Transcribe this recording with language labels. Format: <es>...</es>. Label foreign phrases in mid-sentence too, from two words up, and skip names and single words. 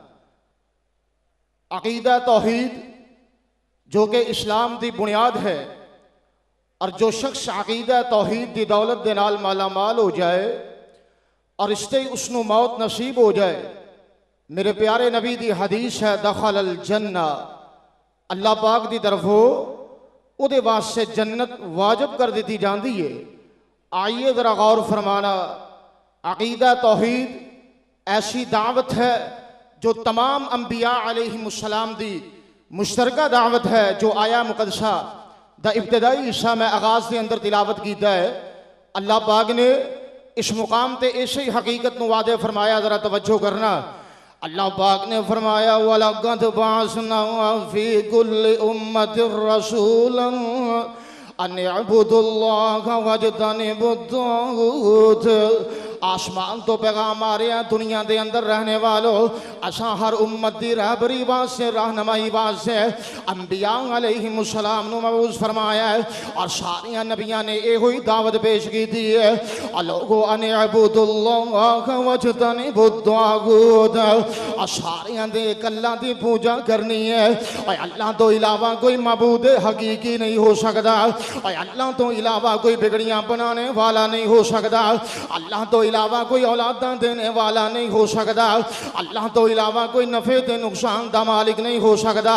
<pa>عقیدہ توحید جو کہ اسلام دی بنیاد ہے، اور جو شخص عقیدہ توحید دی دولت دے نال مالا مال ہو جائے اور اس نو موت نصیب ہو جائے، میرے پیارے نبی دی حدیث ہے</pa> <ar>دخل الجنہ،</ar> <pa>اللہ پاک دی طرفوں او دے واسطے جنت واجب کر دیتی جاندی ہے۔ آئیے ذرا غور فرمانا، عقیدہ توحید ایسی دعوت ہے جو تمام انبیاء</pa> <ar>علیہم السلام</ar> <pa>دی مشترکہ دعوت ہے، جو آیا مقدسہ دا ابتدائی حصہ میں آغاز کے اندر تلاوت کیتا ہے۔ اللہ پاک نے اس مقام تے ایسے ہی حقیقت نو وعدے فرمایا، ذرا توجہ کرنا۔ اللہ پاک نے فرمایا</pa> <ar>وَلَقَدْ بَعَثْنَا فِي كُلِّ أُمَّةٍ رَسُولًا أَنِ اعْبُدُوا اللَّهَ وَاجْتَنِبُوا الطَّاغُوتَ۔</ar> <pa>آسمان تو پیغام آ رہے ہیں، دنیا دے اندر رہنے والوں، اساں ہر امت دی رہبری واسطے، رہنمائی واسطے انبیاء</pa> <ar>علیہم السلام</ar> <pa>نو مبعوث فرمایا ہے، اور سارے نبیاں نے یہ ہوئی دعوت پیش کی تھی ہے، لوگو</pa> <ar>ان اعبدوا اللہ واجتنبوا الطاغوت،</ar> <pa>اور سارے دے ایک اللہ دی پوجا کرنی ہے، اور اللہ تو علاوہ کوئی معبود حقیقی نہیں ہو سکتا، اور اللہ تو علاوہ کوئی بگڑیاں بنانے والا نہیں ہو سکتا، اللہ تو علاوہ کوئی اولاداں دینے والا نہیں ہو سکتا، اللہ تو علاوہ کوئی نفع تے نقصان دا مالک نہیں ہو سکتا۔</pa>